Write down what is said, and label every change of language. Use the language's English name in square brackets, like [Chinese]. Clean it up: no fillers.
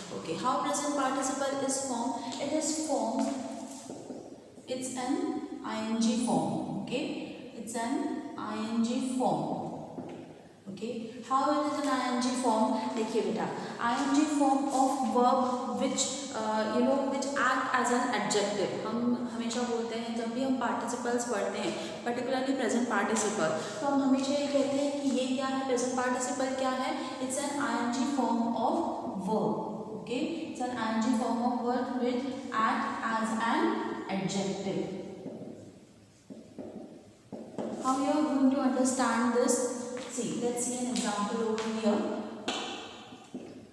[English] Okay, how present participle is formed? It is formed, it's an ing form. Okay, it's an ing form. Okay, how it is an ing form? [Hindi] देखिए बेटा, [English] ing form of verb which which act as an adjective. [Hindi] हम हमेशा बोलते हैं जब भी हम participles पढ़ते हैं, particularly present participle, तो हम हमेशा ये कहते हैं कि ये क्या है, present participle क्या है? [English] It's an ing form of verb. Okay, it's an ing form of verb which act as an adjective. How you are going to understand this? See, let's see an example over here.